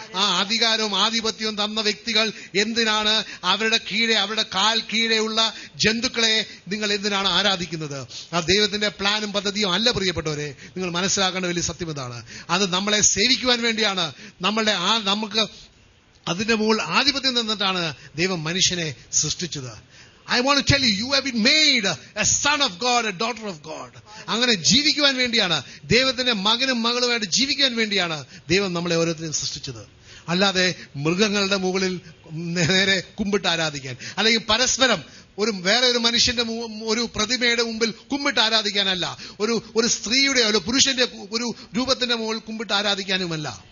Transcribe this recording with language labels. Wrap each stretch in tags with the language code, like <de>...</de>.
<ml>ആ അധികാരവും ആധിപത്യവും തന്ന വ്യക്തികൾ എന്തിനാണ് അവരുടെ കാൽ കീഴെയുള്ള ജന്തുക്കളെ നിങ്ങൾ എന്തിനാണ് ആരാധിക്കുന്നത്? ആ ദൈവത്തിന്റെ പ്ലാനും പദ്ധതിയും അല്ല പ്രിയപ്പെട്ടവരെ. നിങ്ങൾ മനസ്സിലാക്കേണ്ട വലിയ സത്യം ഇതാണ്. അത് നമ്മളെ സേവിക്കുവാൻ വേണ്ടിയാണ്. നമുക്ക് അതിന്റെ മുകളിൽ ആധിപത്യം തന്നിട്ടാണ് ദൈവം മനുഷ്യനെ സൃഷ്ടിച്ചത്.</ml> <en>I want to tell you, you have been made a son of God, a daughter of God.</en> <ml>അങ്ങനെ ജീവിക്കുവാൻ വേണ്ടിയാണ്, ദൈവത്തിന്റെ മകനും മകളുമായിട്ട് ജീവിക്കാൻ വേണ്ടിയാണ് ദൈവം നമ്മളെ ഓരോരുത്തരെയും സൃഷ്ടിച്ചത്. അല്ലാതെ മൃഗങ്ങളുടെ മുകളിൽ നേരെ കുമ്പിട്ട് ആരാധിക്കാൻ, അല്ലെങ്കിൽ പരസ്പരം വേറെ ഒരു മനുഷ്യന്റെ ഒരു പ്രതിമയുടെ മുമ്പിൽ കുമ്പിട്ട് ആരാധിക്കാനല്ല, ഒരു സ്ത്രീയുടെ ഒരു പുരുഷന്റെ ഒരു രൂപത്തിന്റെ മുകളിൽ കുമ്പിട്ട് ആരാധിക്കാനുമല്ല.</ml>